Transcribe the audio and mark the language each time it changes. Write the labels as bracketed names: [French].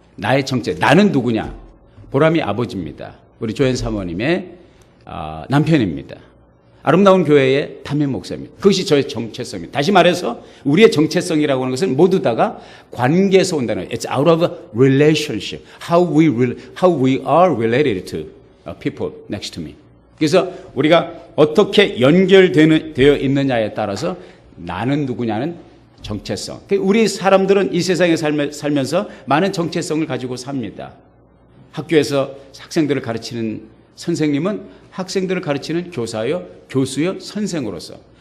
[Korean] 나의 정체, 나는 누구냐? 보람이 아버지입니다. 우리 조현 사모님의 남편입니다. 아름다운 교회의 담임 목사입니다. 그것이 저의 정체성입니다. 다시 말해서 우리의 정체성이라고 하는 것은 모두 다가 관계에서 온다는 거예요. [English] It's out of a relationship. How we are related to people next to me. [Korean] 그래서 우리가 어떻게 연결되어 있느냐에 따라서 나는 누구냐는 정체성. 우리 사람들은 이 세상에 살면서 많은 정체성을 가지고 삽니다. 학교에서 학생들을 가르치는 선생님은 학생들을 가르치는 교수요, 선생으로서.